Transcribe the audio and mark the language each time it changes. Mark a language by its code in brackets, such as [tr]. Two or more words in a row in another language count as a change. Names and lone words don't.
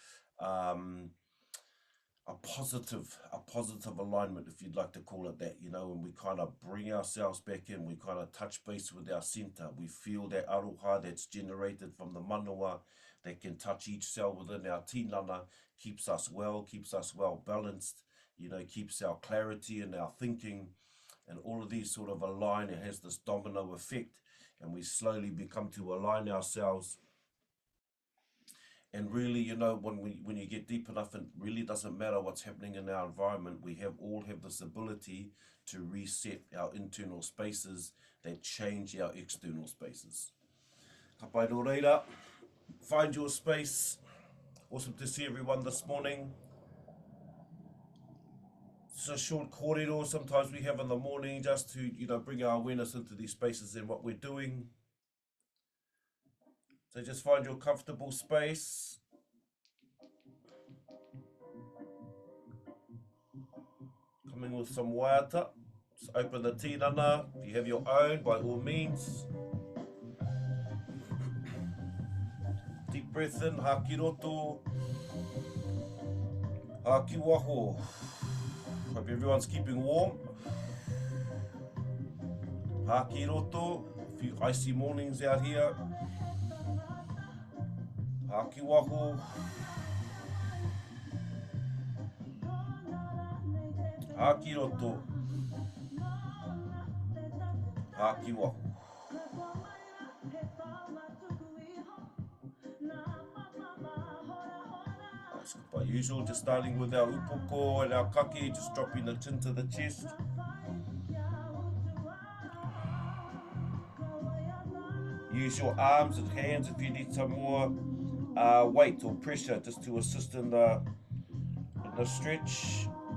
[en] a positive alignment, if you'd like to call it that, you know, and we kind of bring ourselves back in, we kind of touch base with our center, we feel that aroha that's generated from the manawa that can touch each cell within our tinana, keeps us well balanced, you know, keeps our clarity and our thinking, And all of these sort of align, it has this domino effect, and we slowly become to align ourselves. And really, you know, when you get deep enough, it really doesn't matter what's happening in our environment. We all have this ability to reset our internal spaces that change our external spaces. [mi] Ka pai nō reira, [en] find your space. Awesome to see everyone this morning. It's a short kōrero sometimes we have in the morning just to, you know, bring our awareness into these spaces and what we're doing. So just find your comfortable space. Coming with some waiata. Just open the tinana. If you have your own, by all means. Deep breath in, [mi] haki roto. Haki waho. [en] Hope everyone's keeping warm. [mi] Haki roto. [en] A few icy mornings out here. [mi] Haki waho. Haki roto. Haki waho. [en] Nice. By usual, just starting with our upoko and our kaki, just dropping the chin to the chest. Use your arms and hands if you need some more weight or pressure just to assist in the stretch.